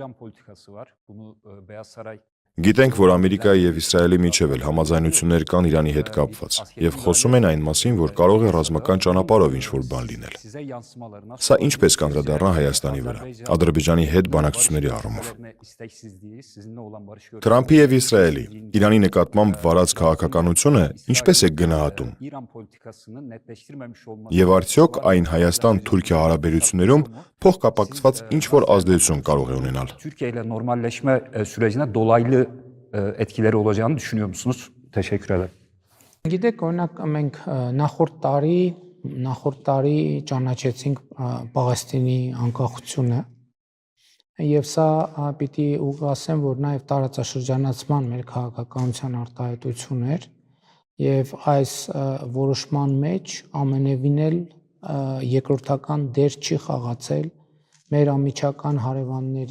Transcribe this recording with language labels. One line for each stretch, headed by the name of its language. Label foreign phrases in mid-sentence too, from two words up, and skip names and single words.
Armenian: Գիտենք, որ Ամերիկայի եւ Իսրայելի միջեւ էլ համաձայնություններ կան Իրանի հետ կապված եւ խոսում են այն մասին, որ կարող է ռազմական ճանապարհով ինչ-որ բան լինել։ Սա ինչպես կանդրադառնա Հայաստանի վրա, Ադրբեջանի հետ բանակցությունների առումով։ Թրամփի եւ Իսրայելի Իրանի նկատմամբ վարած քաղաքականությունը ինչպես է գնահատում։ Եվ արդյոք այն Հայաստան-Թուրքիա հարաբերություններում փոխկապակցված ինչ-որ ազդեցություն կարող է ունենալ։
Turkish: Türkiye ile normalleşme sürecine dolaylı etkileri olacağını düşünüyor musunuz? Teşekkür ederim.
Armenian: Գիտեք, օրինակ մենք նախորդ տարի ճանաչեցինք Պաղեստինի անկախությունը եւ սա պիտի ուղղասեմ, որ նաեւ տարածաշրջանացման մեր քաղաքականության արտահայտություն էր եւ այս որոշման մեջ ամենևին էլ երկրորդական դեր չի խաղացել մեր ամիջական հարևանների